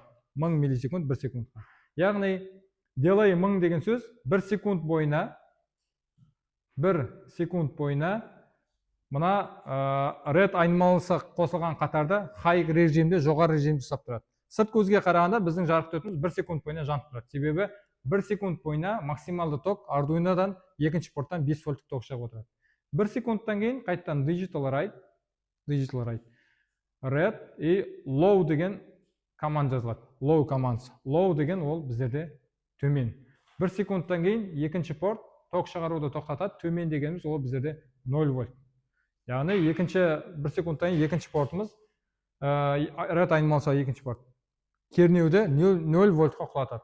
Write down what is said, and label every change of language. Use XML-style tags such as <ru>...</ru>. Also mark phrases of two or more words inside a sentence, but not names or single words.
<kk>1000 миллисекунд 1 секундқа. Яғни delay 1000 деген сөз 1 секунд бойына мына red айнымалысы қосылған қатарда high режимде, жоғары режимде ұстап тұрады. Сырт көзге қарағанда біздің жарық өтіміз 1 секунд бойына жанып тұрады. Себебі 1 секунд бойына максималды ток Arduino-дан екінші порттан 5 вольттық ток шығып отырады. 1 секундтан кейін қайттан</kk> <en>digital write,</en> <kk>red и low деген команда жазылады. Low командасы. Low деген ол біздерде төмен. 1 секундтан кейін екінші порт ток шығаруды тоқтатады. Төмен дегеніміз ол біздерде 0 вольт. Яғни 1 секундтан кейін екінші портымыз red айнымалысы екінші порт кернеуді 0 вольтқа құлатады.</kk>